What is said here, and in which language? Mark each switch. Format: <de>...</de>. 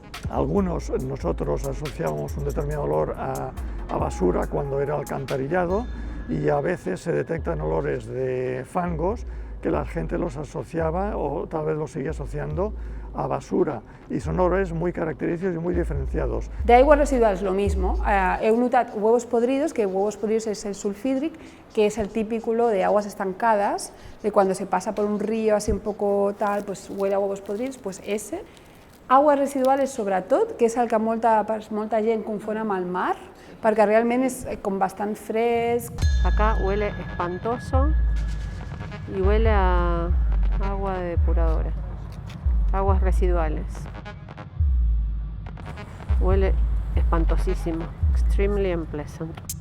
<es>Algunos nosotros asociábamos un determinado olor a basura cuando era alcantarillado, y a veces se detectan olores de fangos que la gente los asociaba, o tal vez los sigue asociando, a basura, y son olores muy característicos y muy diferenciados. De aguas residuales lo mismo, he notado huevos podridos, que huevos podridos es el sulfídric, que es el típico de aguas estancadas, de cuando se pasa por un río así un poco tal, pues huele a huevos podridos, pues ese. Aguas residuales</es> <ca>sobretot, que és el que molta gent confon amb el mar, perquè realment és com bastant fresc.</ca> <es>Acá huele espantoso y huele a agua de depuradora, aguas residuales. Huele espantosísimo,</es> <en>extremely unpleasant.</en>